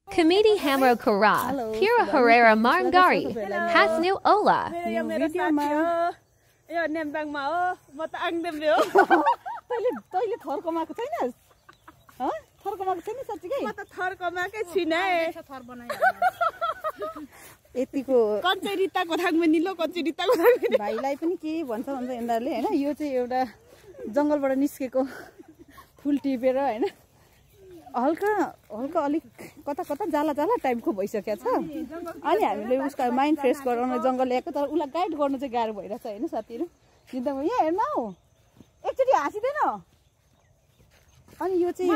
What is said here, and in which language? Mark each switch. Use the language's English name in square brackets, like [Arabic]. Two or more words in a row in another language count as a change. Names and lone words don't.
[Nepali] Comedy Hamro Kara, Pira Herrera Marngari, Hasnu Ola. Yo nembang mau, mau tak angdem yo. तैले थर कमाएको छैनस् ह थर कमाएको छैन साच्चै म त थर कमाएकै छैन है थर बनायो यतिको कञ्चरिताको थाङमा निलो कञ्चरिताको थाङमा भाइलाई पनि के भन्छ यिनीहरुले हैन यो चाहिँ एउटा जंगलबाट निस्केको फुल टिपेर हैन हल्का हल्का अलिक कता कता जाला जाला टाइपको भइसक्या छ अनि हामीले उसको [English] mind fresh [Nepali] गराउन जंगल ल्याएको तर उलाई गाइड गर्नु चाहिँ गाह्रो भइरहेछ हैन साथीहरु जिन्दगी यहाँ हेर्न हौ एकचोटी हाँसिदैन अनि यो चाहिँ